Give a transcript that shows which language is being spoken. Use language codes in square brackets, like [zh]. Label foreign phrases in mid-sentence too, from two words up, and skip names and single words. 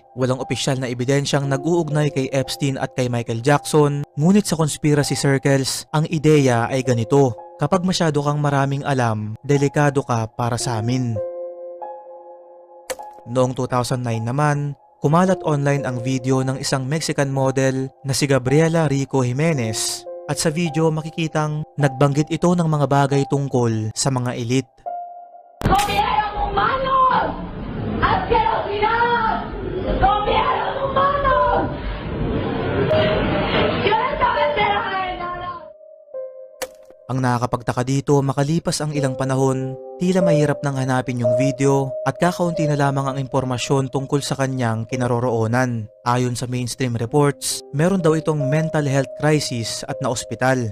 [tl] Walang opisyal na ebidensyang nag-uugnay kay Epstein at kay Michael Jackson, ngunit sa [en] conspiracy circles, [tl] ang ideya ay ganito: kapag masyado kang maraming alam, delikado ka para sa amin. Noong 2009 naman, kumalat online ang video ng isang [en] Mexican model [tl] na si Gabriela Rico Jimenez, at sa video makikitang nagbanggit ito ng mga bagay tungkol sa mga elite. [es] ¡Comieron humanos! ¡Asquerosidad! ¡Comieron humanos! ¡Yo no estaba enterada de nada! [tl] Ang nakakapagtaka dito, makalipas ang ilang panahon, tila mahirap nang hanapin yung video at kakaunti na lamang ang impormasyon tungkol sa kanyang kinaroroonan. Ayon sa [en] mainstream reports, [tl] meron daw itong [en] mental health crisis [tl] at naospital.